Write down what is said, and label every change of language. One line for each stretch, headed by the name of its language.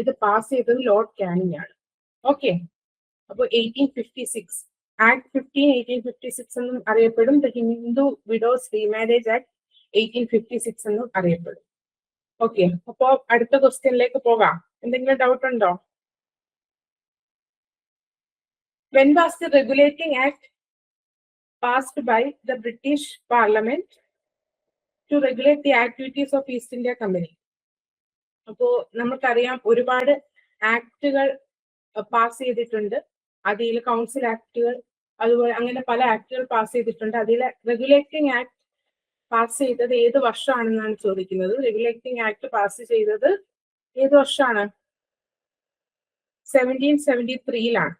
Malayalam: ഇത് പാസ് ചെയ്തത് Lord Canning ആണ്. ഓക്കെ, അപ്പോൾ 1856 ആക്ട് 15 1856 എന്നും അറിയപ്പെടും. The Hindu widows remarriage act 1856 എന്നും അറിയപ്പെടും. ഓക്കെ, അപ്പോ അടുത്ത ക്വസ്റ്റ്യനിലേക്ക് പോകാം. എന്തെങ്കിലും ഡൗട്ട് ഉണ്ടോ?
English: When was the regulating act passed by the British Parliament to regulate the activities of East India Company?
Malayalam: അപ്പോ നമുക്കറിയാം ഒരുപാട് ആക്ടുകൾ പാസ് ചെയ്തിട്ടുണ്ട്. അതിൽ കൗൺസിൽ ആക്ടുകൾ, അതുപോലെ അങ്ങനെ പല ആക്ടുകൾ പാസ് ചെയ്തിട്ടുണ്ട്. അതിൽ റെഗുലേറ്റിംഗ് ആക്ട് പാസ് ചെയ്തത് ഏത് വർഷമാണെന്നാണ് ചോദിക്കുന്നത്. റെഗുലേറ്റിംഗ് ആക്ട് പാസ് ചെയ്തത് ഏത് വർഷമാണ്? 1773.